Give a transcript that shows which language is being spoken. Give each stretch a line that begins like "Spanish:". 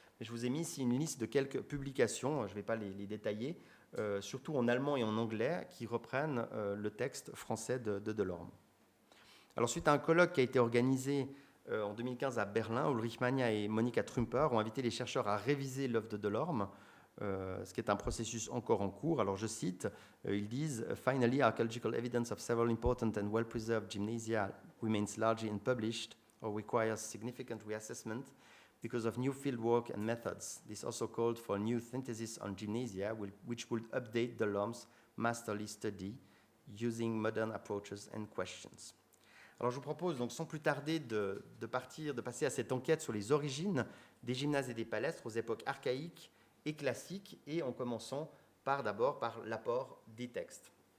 French: Mais je vous ai mis ici une liste de quelques publications, je ne vais pas les détailler, surtout en allemand et en anglais, qui reprennent le texte français de Delorme. Alors, suite à un colloque qui a été organisé en 2015 à Berlin, Ulrich Magna et Monika Trümper ont invité les chercheurs à réviser l'œuvre de Delorme, ce qui est un processus encore en cours. Alors, je cite, ils disent
English: « Finally, archaeological evidence of several important and well-preserved gymnasia remains largely unpublished or requires significant reassessment because of new fieldwork and methods. This also called for a new synthesis on gymnasia, which would update Delorme's masterly study using modern approaches and questions.
French: » Alors je vous propose donc sans plus tarder de passer à cette enquête sur les origines des gymnases et des palestres aux époques archaïques et classiques, et en commençant d'abord par l'apport des textes.